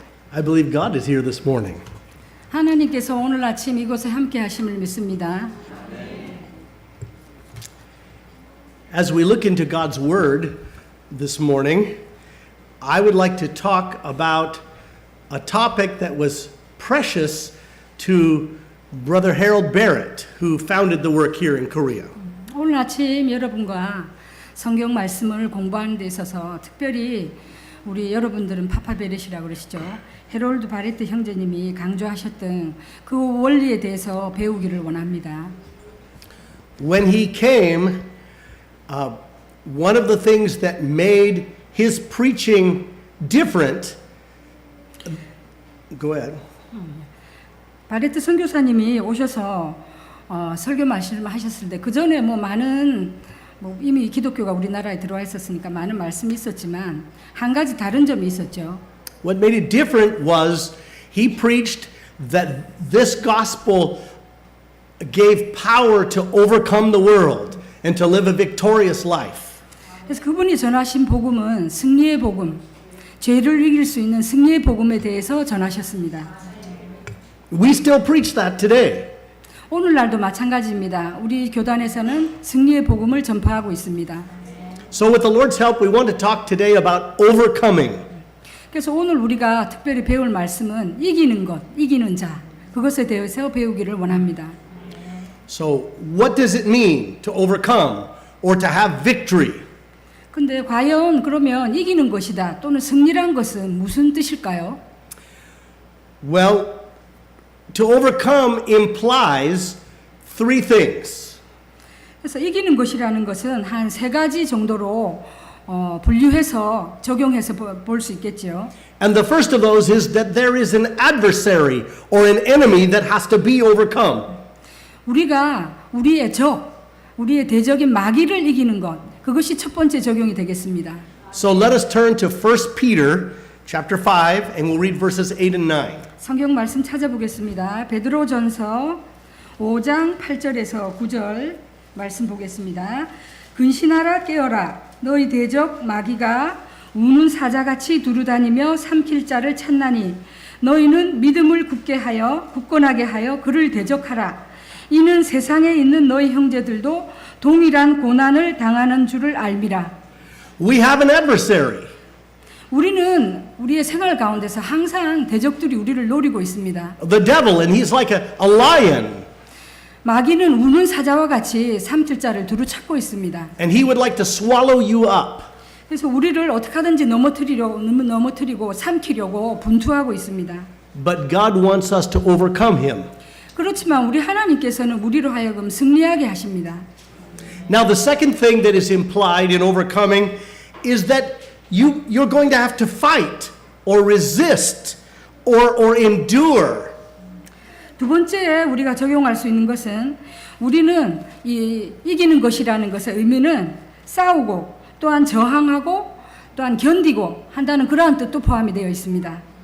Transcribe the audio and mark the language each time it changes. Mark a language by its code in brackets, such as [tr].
[en] I believe God is here this morning. [ko] 하나님께서 오늘 아침 이곳에 함께 하심을 믿습니다. [en] As we look into God's Word this morning, I would like to talk about a topic that was precious to Brother Harold Barrett, who founded the work here in Korea. [ko] 오늘 아침 여러분과 성경 말씀을 공부하는 데 있어서 특별히 우리 여러분들은 파파베렛이라고 그러시죠. 헤롤드 바레트 형제님이 강조하셨던 그 원리에 대해서 배우기를 원합니다. [en] When he came, one of the things that made his preaching different. Go ahead. [ko] 바레트 선교사님이 오셔서 설교 말씀하셨을 때 그 전에 뭐 많은 이미 기독교가 우리나라에 들어와 있었으니까 많은 말씀이 있었지만 한 가지 다른 점이 있었죠. [en] What made it different was he preached that this gospel gave power to overcome the world and to live a victorious life. [ko] 그래서 그분이 전하신 복음은 승리의 복음, 죄를 이길 수 있는 승리의 복음에 대해서 전하셨습니다. [en] We still preach that today. [ko] 오늘날도 마찬가지입니다. 우리 교단에서는 승리의 복음을 전파하고 있습니다. [en] So with the Lord's help, we want to talk today about overcoming. [ko] 그래서 오늘 우리가 특별히 배울 말씀은 이기는 것, 이기는 자, 그것에 대해서 배우기를 원합니다. [en] So what does it mean to overcome or to have victory? [ko] 근데 과연 그러면 이기는 것이다 또는 승리란 것은 무슨 뜻일까요? [en] Well, to overcome implies three things. [ko] 그래서 이기는 것이라는 것은 한 세 가지 정도로 분류해서 적용해서 볼 수 있겠죠. [en] And the first of those is that there is an adversary or an enemy that has to be overcome. [ko] 우리가 우리의 우리의 대적인 마귀를 이기는 것, 그것이 첫 번째 적용이 되겠습니다. [en] So let us turn to 1 Peter chapter 5 and we'll read verses 8 and 9. [ko] 성경 말씀 찾아보겠습니다. 베드로전서 5장 8절에서 9절 말씀 보겠습니다. 근신하라 깨어라 너희 대적 마귀가 우는 사자같이 두루다니며 삼킬 자를 찾나니 너희는 믿음을 굳건하게 하여 그를 대적하라. 이는 세상에 있는 너희 형제들도 동일한 고난을 당하는 줄을 알미라. [en] We have an adversary. [ko] 우리는 우리의 생활 가운데서 항상 대적들이 우리를 노리고 있습니다. [en] The devil, and he's like a lion. [ko] 마귀는 우는 사자와 같이 삼킬 자를 두루 찾고 있습니다. [en] And he would like to swallow you up. [ko] 그래서 우리를 어떻게 하든지 넘어뜨리고 삼키려고 분투하고 있습니다. [en] But God wants us to overcome him. [ko] 그렇지만 우리 하나님께서는 우리로 하여금 승리하게 하십니다. [en] Now the second thing that is implied in overcoming is that you're going to have to fight or resist or endure. [ko] 두 번째 우리가 적용할 수 있는 것은 우리는 이기는 것이라는 것의 의미는 싸우고 또한 저항하고 또한 견디고 한다는 그러한 뜻도 포함이 되어 있습니다.